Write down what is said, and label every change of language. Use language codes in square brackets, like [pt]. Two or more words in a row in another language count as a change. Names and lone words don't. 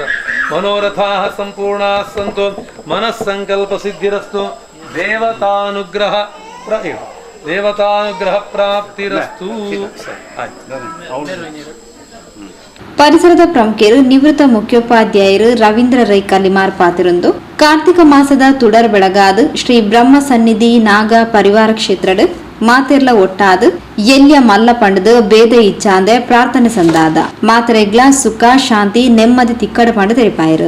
[sa] ಮನೋರಥಾ ಸಂಪೂರ್ಣ ಸಂತು ಮನಸ್ಸಂಕಲ್ಪ ಸಿದ್ಧಿರಸ್ತು ದೇವತಾನುಗ್ರಹ ಪ್ರಾಪ್ತಿರಸ್ತು. [tcy] ಪರಿಸರದ ಪ್ರಮುಖರು ನಿವೃತ್ತ ಮುಖ್ಯೋಪಾಧ್ಯಾಯರು ರವೀಂದ್ರ ರೈ ಕಲಿಮಾರ್ ಪಾತಿರೊಂದು ಕಾರ್ತಿಕ ಮಾಸದ ತುಡರ್ ಬೆಳಗಾದ ಶ್ರೀ ಬ್ರಹ್ಮ ಸನ್ನಿಧಿ ನಾಗ ಪರಿವಾರ ಕ್ಷೇತ್ರದ ಮಾತೆರ್ಲ ಒಟ್ಟಾದ ಎಲ್ಯ ಮಲ್ಲ ಪಂಡದ ಬೇದ ಇಚ್ಛಾಂದೆ ಪ್ರಾರ್ಥನೆ ಸಂದಾದ ಮಾತೆರೆಗ್ಲ ಸುಖ ಶಾಂತಿ ನೆಮ್ಮದಿ ತಿಕ್ಕಡ ಪಂಡ ತಿಳಿಪಾಯರು.